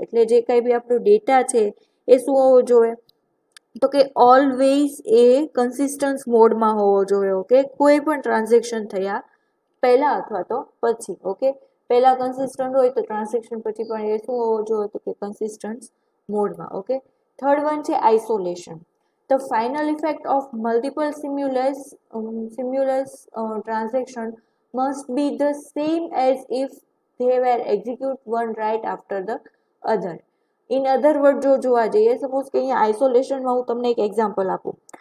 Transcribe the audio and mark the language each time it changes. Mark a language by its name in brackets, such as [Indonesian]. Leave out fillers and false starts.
[Gujarati] એટલે જે કાંઈ બી આપણો ડેટા છે એ શું હોવો જોઈએ, તો કે ઓલવેઝ એ કન્સિસ્ટન્સ મોડમાં હોવો જોઈએ. ઓકે, કોઈ પણ ટ્રાન્ઝેક્શન થયા પહેલા અથવા તો પછી. ઓકે, પહેલા કન્સિસ્ટન્ટ હોય તો ટ્રાન્ઝેક્શન પછી પણ એ શું હોવો જોઈએ, તો કે કન્સિસ્ટન્ટ મોડમાં. ઓકે, થર્ડ વન છે isolation. [English] The final effect of multiple simultaneous transaction must be the same as if they were execute one right after the other. In other words, [Gujarati] જો જોવા જઈએ, સપોઝ કે અહીંયા આઇસોલેશનમાં હું તમને એક એક્ઝામ્પલ આપું.